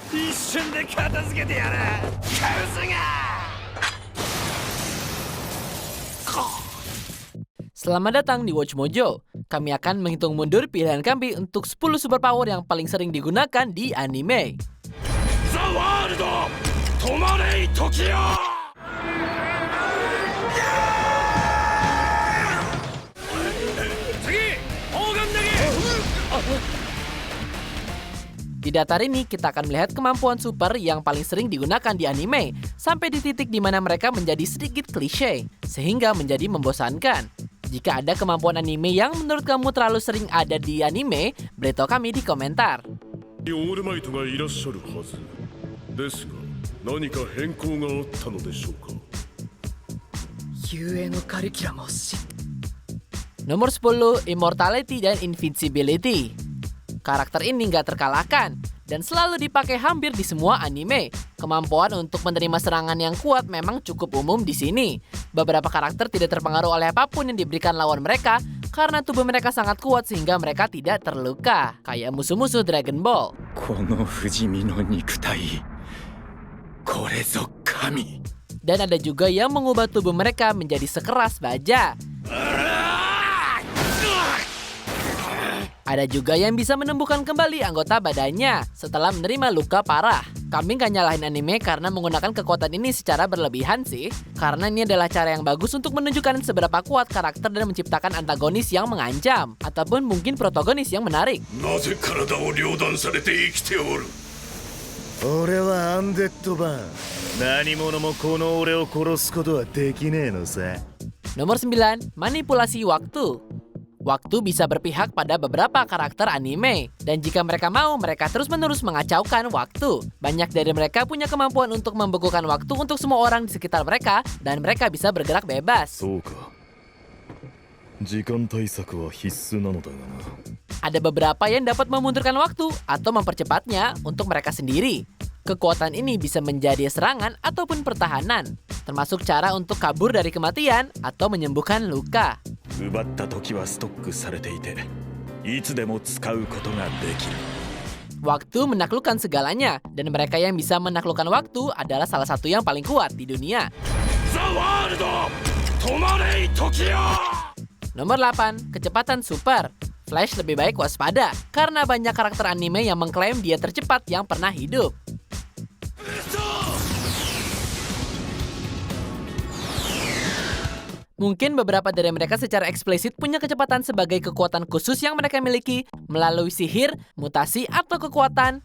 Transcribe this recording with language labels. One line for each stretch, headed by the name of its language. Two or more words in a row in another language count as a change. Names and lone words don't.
Japanese: 一瞬で片付けてやるカウスが。
Indonesian: Selamat datang di Watch Mojo. Kami akan menghitung mundur pilihan kami untuk 10 superpower yang paling sering digunakan di anime.
Japanese: The World 止まれ時よ。
Indonesian: Di datar ini, kita akan melihat kemampuan super yang paling sering digunakan di anime, sampai di titik di mana mereka menjadi sedikit klise, sehingga menjadi membosankan. Jika ada kemampuan anime yang menurut kamu terlalu sering ada di anime, beritahu kami di komentar.
Japanese: オールマイトがいらっしゃるはずですが何か変更があったのでしょうか
Indonesian: Nomor 10, Immortality dan Invincibility. Karakter ini nggak terkalahkan dan selalu dipakai hampir di semua anime. Kemampuan untuk menerima serangan yang kuat memang cukup umum di sini. Beberapa karakter tidak terpengaruh oleh apapun yang diberikan lawan mereka karena tubuh mereka sangat kuat sehingga mereka tidak terluka. Kayak musuh-musuh Dragon Ball.
Japanese: この不死身の肉体これぞ神。
Indonesian: Dan ada juga yang mengubah tubuh mereka menjadi sekeras baja. Ada juga yang bisa menumbuhkan kembali anggota badannya setelah menerima luka parah. Kami nggak nyalahin anime karena menggunakan kekuatan ini secara berlebihan sih. Karena ini adalah cara yang bagus untuk menunjukkan seberapa kuat karakter dan menciptakan antagonis yang mengancam. Ataupun mungkin protagonis yang menarik.
Japanese: なぜ体を両断されて生きておる俺はアンデッドバーン。何者もこの俺を殺すことはできねえのさ。
Indonesian: Nomor 9, manipulasi waktu. Waktu bisa berpihak pada beberapa karakter anime, dan jika mereka mau, mereka terus-menerus mengacaukan waktu. Banyak dari mereka punya kemampuan untuk membekukan waktu untuk semua orang di sekitar mereka, dan mereka bisa bergerak bebas.
Japanese: そうか。時間対策は必須なのだがな。
Indonesian: Ada beberapa yang dapat memundurkan waktu atau mempercepatnya untuk mereka sendiri. Kekuatan ini bisa menjadi serangan ataupun pertahanan, termasuk cara untuk kabur dari kematian atau menyembuhkan luka.
Japanese: 奪った時はストックされていて、いつでも使うことができる。
Indonesian: Waktu menaklukkan segalanya, dan mereka yang bisa menaklukkan waktu adalah salah satu yang paling kuat di dunia.
Japanese: The World 止まれ時よ。
Indonesian: Nomor 8, kecepatan super. Flash lebih baik waspada, karena banyak karakter anime yang mengklaim dia tercepat yang pernah hidup. Mungkin beberapa dari mereka secara eksplisit punya kecepatan sebagai kekuatan khusus yang mereka miliki melalui sihir, mutasi, atau kekuatan.